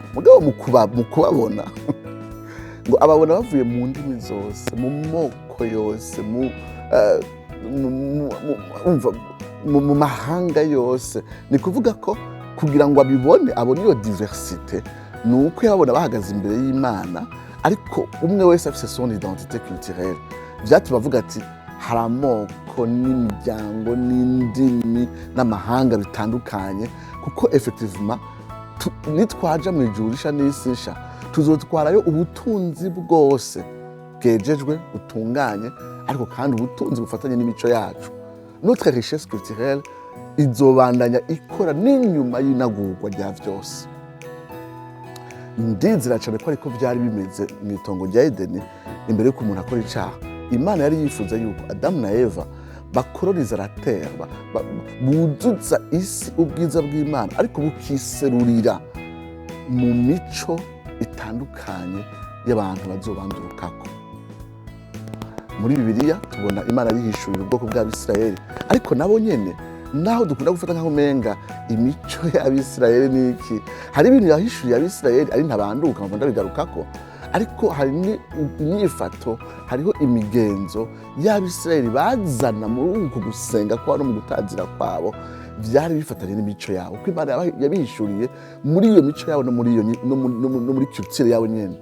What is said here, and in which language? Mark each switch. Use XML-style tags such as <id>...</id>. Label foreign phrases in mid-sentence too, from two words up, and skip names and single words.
<rn>Mugabo mu kubabona ngo ababona bavuye mu ndimi zose, mu moko yose, mu mahanga yose. Ni kuvuga ko kugira ngo abone iyo diversité, ni uko yababona bahagaze imbere y'Imana, ariko umwe wese afise</rn> <fr>son identité culturelle.</fr> <rn>Vyatuma bavuga ati hari amoko n'imiryango n'indimi n'amahanga bitandukanye, kuko effectivement nitwaja mu ijuru risha n'isi nsha tuzotwarayo ubutunzi bwose bwejejwe butunganye, ariko kandi ubutunzi bufatanye n'imico yacu.</rn> <fr>Notre richesse culturelle</fr> <rn>izobandanya ikora n'inyuma y'inagurwa rya vyose. Ndizera cyane ko ariko vyari bimeze mu itongo rya Edeni imbere y'uko umuntu akora icaha. Imana yari yifuza yuko Adamu na Eva bakoroniza</rn> <fr>la terre,</fr> <rn>buzuza isi ubwiza bw'Imana, ariko bukiserurira mu mico itandukanye y'abantu bazobandurukako. Muri Bibiliya tubona Imana yihishurira ubwoko bw'Abisirayeli, ariko nabo nyene naho dukunda gufata nkaho menga imico y'Abisirayeli niki, hari ibintu yahishuriye Abisirayeli ari ntabanduka ngo ndabigarukako, ariko hari inyifato, hariho imigenzo y'Abisirayeli bazana muri uko gusenga kwabo no mu gutazira kwabo, vyari bifatanye n'imico yabo, kuko Imana yabihishuriye muri iyo mico yabo no muri culture yabo nyene.</rn>